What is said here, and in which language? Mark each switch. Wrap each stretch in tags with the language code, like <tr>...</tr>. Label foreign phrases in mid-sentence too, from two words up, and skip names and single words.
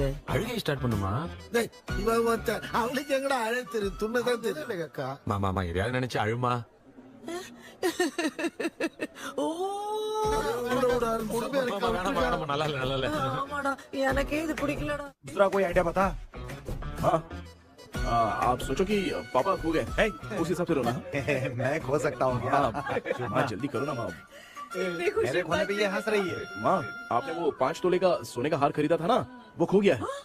<ta>அழுகை ஸ்டார்ட் பண்ணுமா? டேய் இவன் ஒருத்தன் அவளுக்கு எங்கடா அழ தெரியும், துண்ணதான் தெரியல அக்கா. மாமா எதையாவது நினைச்சு அழுமா. நல்லா இல்ல நல்லா இல்ல. ஆமாடா எனக்கே இது பிடிக்கலடா.</ta> <hi>दूसरा कोई आइडिया बता। हाँ आप सोचो कि पापा खो गए, उस हिसाब से रोना। मैं खो सकता हूँ क्या? माँ जल्दी करो ना माँ। मेरे खोने पे ये हंस रही है। माँ आपने वो 5 तोले का सोने का हार खरीदा था ना, वो खो गया है।</hi>